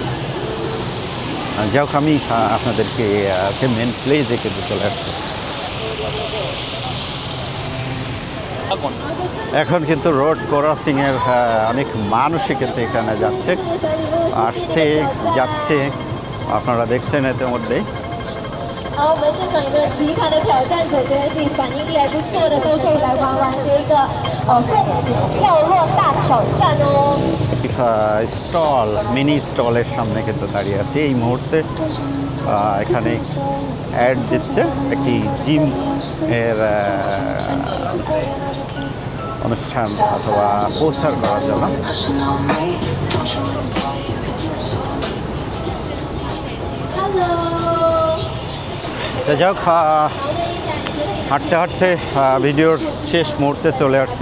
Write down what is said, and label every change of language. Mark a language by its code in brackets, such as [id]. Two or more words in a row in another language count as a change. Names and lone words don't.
[bn] যাই হোক, আমি আপনাদেরকে মেন প্লেসে কিন্তু চলে আসছি। এখন কিন্তু রোড ক্রসিংয়ের অনেক মানুষই কিন্তু এখানে যাচ্ছে, আসছে, যাচ্ছে। আপনারা দেখছেন ইতিমধ্যেই। [zh] 好，我们现场有没有其他的挑战者觉得自己反应力还不错的，都可以来玩玩这个分子掉落大挑战哦。 [bn] স্টল মিনি স্টলের সামনে কিন্তু দাঁড়িয়ে আছি এই মুহূর্তে। এখানে অ্যাড দিচ্ছে একটি জিম এর অনুষ্ঠান অথবা প্রচার করার জন্য। তো যাই হোক, হাঁটতে হাঁটতে ভিডিওর শেষ মুহূর্তে চলে আসছি।